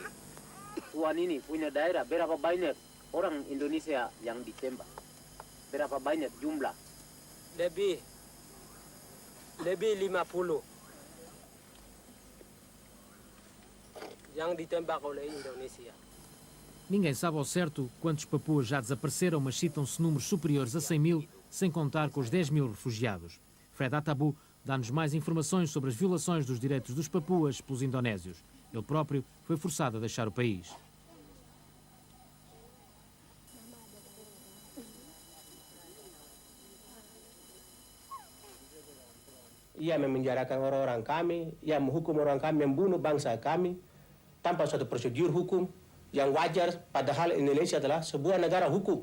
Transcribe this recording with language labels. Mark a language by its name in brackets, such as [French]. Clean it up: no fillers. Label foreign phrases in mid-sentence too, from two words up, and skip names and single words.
[Indonesian] Tuan ini punya daerah, berapa banyak orang Indonesia yang ditembak? Berapa banyak jumlah? Lebih 50 yang ditembak oleh Indonesia. [Portuguese] Ninguém sabe ao certo quantos papuas já desapareceram, mas citam-se números superiores a 100 mil, sem contar com os 10 mil refugiados. Fred Atabu dá-nos mais informações sobre as violações dos direitos dos papuas pelos indonésios. Ele próprio foi forçado a deixar o país. [Indonesian] Ia memenjarakan orang-orang kami, ia menghukum orang kami, membunuh bangsa kami tanpa suatu prosedur hukum yang wajar, padahal Indonesia adalah sebuah negara hukum.